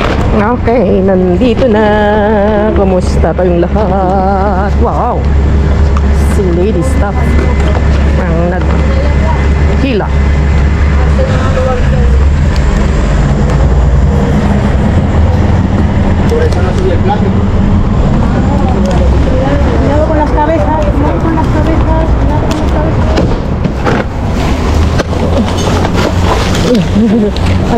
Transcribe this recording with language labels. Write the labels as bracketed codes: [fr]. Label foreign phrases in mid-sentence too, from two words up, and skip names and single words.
[tl] Okay, nandito na. Kumusta kayong lahat? Wow! Si Lady Stuff ang naghila. [es] Luego con las cabezas, luego con las cabezas, luego con las cabezas.